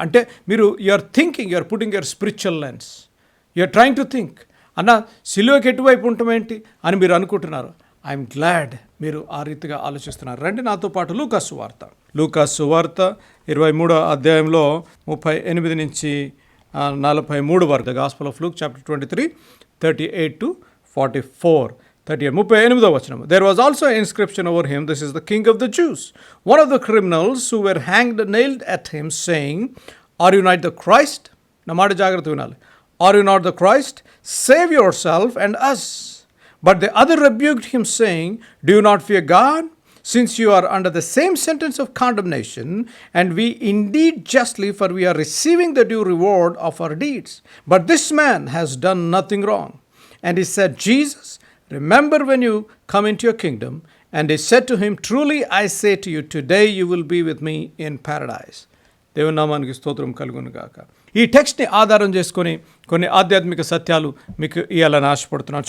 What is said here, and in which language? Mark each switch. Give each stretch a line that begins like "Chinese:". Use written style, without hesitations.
Telugu: అంటే మీరు
English: you're putting your spiritual lens, you're trying to think
Telugu: అన్న సిలువకి ఎటువైపు ఉంటామేంటి అని మీరు అనుకుంటున్నారు.
English: I'm glad
Telugu: మీరు ఆ రీతిగా ఆలోచిస్తున్నారు. రండి నాతో పాటు లూకాసు వార్త 23వ అధ్యాయంలో 38 నుంచి 43 వరకు.
English: The gospel of Luke chapter 23 38 to 44.
Telugu: 38వ వచనం.
English: There was also an inscription over him, "This is the King of the Jews." One of the criminals who were hanged nailed at him, saying, "Are you not the Christ?"
Telugu: నా మాట జాగ్రత్త వినాలి.
English: "Are you not the Christ? Save yourself and us." But the other rebuked him, saying, "Do you not fear God, since you are under the same sentence of condemnation, and we indeed justly, for we are receiving the due reward of our deeds. But this man has done nothing wrong." And he said, "Jesus, remember when you come into your kingdom." And he said to him, "Truly I say to you, today you will be with me in paradise."
Telugu: దేవుని నామానికి స్తోత్రం కలుగును గాక. ఈ టెక్స్ట్ని ఆధారం చేసుకొని కొన్ని ఆధ్యాత్మిక సత్యాలు మీకు ఇవ్వాలని ఆశపడుతున్నాను.